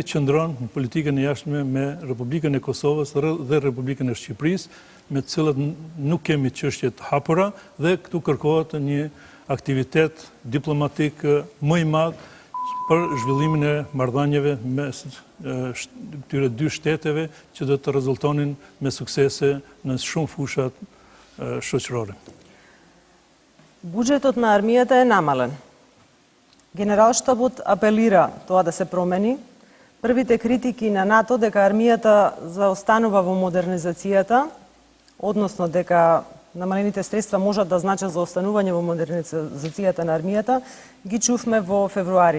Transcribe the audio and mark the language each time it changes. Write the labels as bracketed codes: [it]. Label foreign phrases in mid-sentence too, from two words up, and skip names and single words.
[sq] qëndron në politikën e jashtme me Republikën e Kosovës dhe Republikën e Shqipërisë, me të cilat nuk kemi çështje të hapura dhe këtu kërkohet një aktivitet diplomatik më i madh për zhvillimin e marrëdhënieve mes këtyre dy shteteve që do të rezultonin me suksese në shumë fushat shoqërore. [mk] Буџетот на армијата е намален. Генералштабот апелира тоа да се промени. Првите критики на НАТО дека армијата заостанува во модернизацијата, односно дека намалените средства можат да значат заостанување во модернизацијата на армијата, ги чувме во февруари.